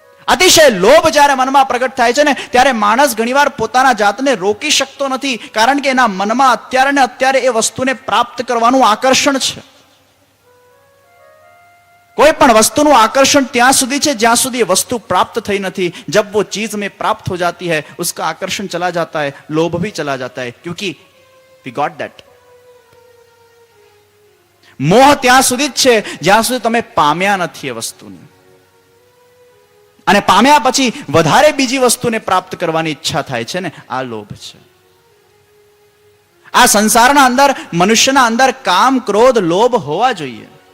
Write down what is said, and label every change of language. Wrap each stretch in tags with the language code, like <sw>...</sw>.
<gu>અતિશય લોભ જ્યારે મનમાં પ્રગટ થાય છે ને ત્યારે માણસ ઘણીવાર પોતાના જાતને રોકી શકતો નથી, કારણ કે એના મનમાં અત્યારે ને અત્યારે એ વસ્તુને પ્રાપ્ત કરવાનું આકર્ષણ છે. કોઈ પણ વસ્તુનું આકર્ષણ ત્યાં સુધી છે જ્યાં સુધી એ વસ્તુ પ્રાપ્ત થઈ નથી.</gu> <hi>જબ वो चीज में प्राप्त हो जाती है उसका आकर्षण चला जाता है, लोभ भी चला जाता है, क्योंकि</hi> <en>we got that.</en> <gu>મોહ ત્યાં સુધી જ છે જ્યાં સુધી તમે પામ્યા નથી એ વસ્તુને, અને પામ્યા પછી વધારે બીજી વસ્તુને પ્રાપ્ત કરવાની ઈચ્છા થાય છે ને, આ લોભ છે. આ સંસારના અંદર મનુષ્યના અંદર કામ, ક્રોધ, લોભ હોવા જોઈએ.</gu>